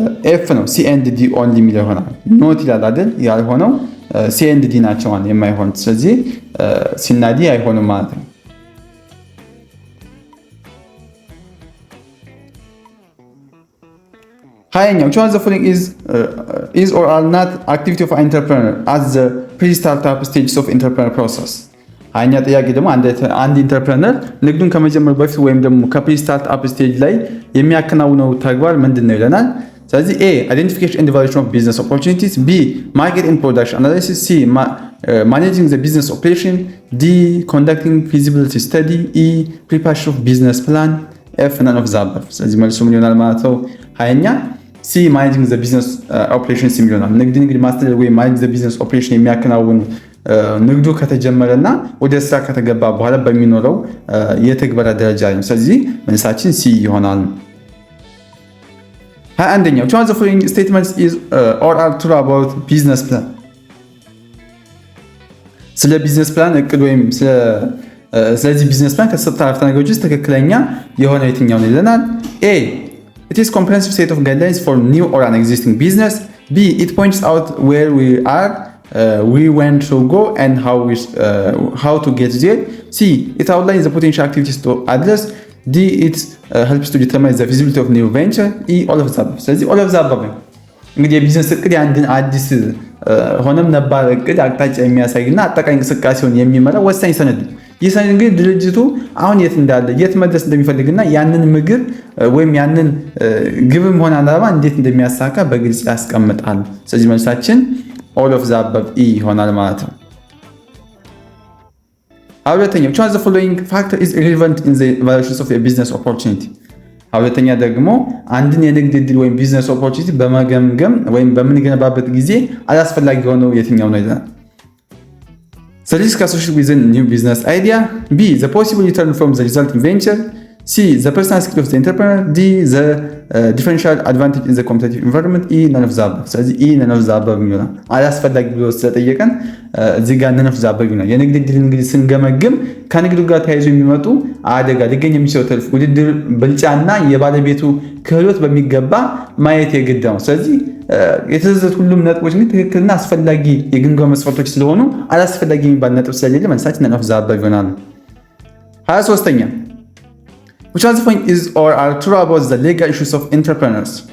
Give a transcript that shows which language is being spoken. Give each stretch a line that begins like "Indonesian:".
Amharic: ኤፍ ነው ሲ ኤንድ ዲ ኦንሊ የሚለው ይሆናል። ኖት ይላል አይደል? ያልሆነው ሲ ኤንድ ዲ ናቸው የማይሆኑት። ስለዚህ ሲ እና ዲ አይሆንም ማለት ነው። ሀያኛው
English: which one of the following is or are not activity of an entrepreneur at the pre-startup stages of entrepreneur process?
Amharic: ሀያኛ ጥያቄ ደግሞ አንድ ኢንተርፕረነር ንግዱን ከመጀመሩ በፊት ወይም ደግሞ ከፕሪ ስታርትአፕ ስቴጅ ላይ የሚያከናውነው ተግባር ምንድን ነው ይለናል። ስለዚህ ኤ አይደንቲፊኬሽን ኤንድ ኢቫሉዌሽን ኦፍ ቢዝነስ ኦፖርቹኒቲስ፣ ቢ ማርኬት ኤንድ ፕሮዳክሽን አናሊሲስ፣ ሲ ማኔጂንግ ዘ ቢዝነስ ኦፕሬሽን፣ ዲ ኮንዳክቲንግ ፊዚቢሊቲ ስተዲ፣ ኢ ፕሪፓሬሽን ኦፍ ቢዝነስ ፕላን፣ ኤፍ ነን ኦፍ ዘ አባቭ። ስለዚህ መልሱ ምን ይሆናል ማለት ነው? ሀያኛ ሲ ማኔጂንግ ዘ ቢዝነስ ኦፕሬሽንስ የሚል ይሆናል። ንግድን እንግዲህ ማስተዳደር ወይም ማኔጂንግ ዘ ቢዝነስ ኦፕሬሽን የሚያከናውን ንግዱ ከተጀመረና ወደ ስራ ከተገባ በኋላ በሚኖረው የትግበራ ደረጃ ነው። ስለዚህ መልሳችን ሲ ይሆናል። 21ኛው
English: which one of the following statements is or are true about business plan?
Amharic: ስለ ቢዝነስ ፕላን እቅድ ወይም ስለዚህ ቢዝነስ ፕላን ከተሰጠ አረፍተ ነገሮች ውስጥ ትክክለኛ የሆነ የትኛው ነው ይለናል። ኤ
English: it is comprehensive set of guidelines for new or an existing business. B it points out where we are, we want to go and how to get there. C it outlines the potential activities to address. D it helps to determine the feasibility of new venture. E all of the above.
Amharic: ስለዚህ
English: all of the above
Amharic: እንግዲህ የቢዝነስ እቅድ የአንድን አዲስ ሆነም ነባር እቅድ አቅጣጫ የሚያሳይና አጠቃላይ እንቅስቃሴውን የሚመራ ወሳኝ ሰነድ ነው። ይህ ሰነድ እንግዲህ ድርጅቱ አሁን የት እንዳለ የት መድረስ እንደሚፈልግና ያንን ምግብ ወይም ያንን ግብም ሆነ ዓላማ እንዴት እንደሚያሳካ በግልጽ ያስቀምጣል። ስለዚህ መልሳችን all of the above E ይሆናል ማለት ነው። ሁለተኛው
English: which one of the following factor is irrelevant in the evaluation of a business opportunity?
Amharic: ሁለተኛ ደግሞ አንድን የንግድ ዕድል ወይም ቢዝነስ ኦፖርቹኒቲ በመገምገም ወይም በምንገነባበት ጊዜ አላስፈላጊ የሆነው የትኛው ነው ይላል።
English: The risk associated with a new business idea. B the possible return from the resulting venture. C the personal skill of the entrepreneur. D the differential advantage in the competitive environment. E none of the above.
Amharic: ስለዚህ E
English: none of the above
Amharic: ይሆናል። አላስፈላጊ ብሎ ስለጠየቀን እዚህ ጋር none of the above ይሆናል። የንግድ ዕድል እንግዲህ ስንገመግም ከንግዱ ጋር ተያይዞ የሚመጡ አደጋ ሊገኝ የሚችለው ትርፍ፣ ውድድር፣ ብልጫና የባለቤቱ ክህሎት በሚገባ ማየት የግድ ነው። ስለዚህ የተዘዘት ሁሉም ነጥቦች ግን ትክክልና አስፈላጊ የግምገማ መስፈርቶች ስለሆኑ አላስፈላጊ የሚባል ነጥብ ስለሌለ መልሳችን none of the above ይሆናል። 23ኛ
English: which one of the following is or are true about the legal issues of entrepreneurs?